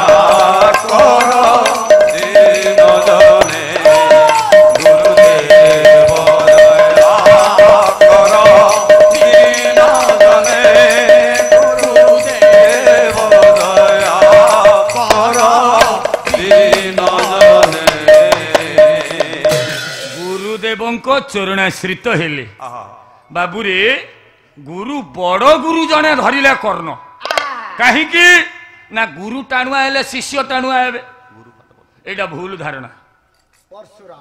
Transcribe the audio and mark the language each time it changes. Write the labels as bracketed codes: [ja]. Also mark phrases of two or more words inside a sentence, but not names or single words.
[or] କର ଦୀନଜନେ ଗୁରୁଦେବ ଦୟା କର ଦୀନଜନେ ଗୁରୁଦେବ ଦୟା କର ଦୀନଜନେ ଗୁରୁଦେବଙ୍କ ଚରଣାଶ୍ରିତ ହେଲେ। ବାବୁରେ ଗୁରୁ ବଡ ଗୁରୁ ଜଣେ ଧରିଲେ କର୍ଣ୍ଣ। କାହିଁକି ନା ଗୁରୁ ଟାଣୁଆ ହେଲେ ଶିଷ୍ୟ ଟାଣୁଆ ହେବେ। ଏଇଟା ଭୁଲ ଧାରଣା। ପରଶୁରାମ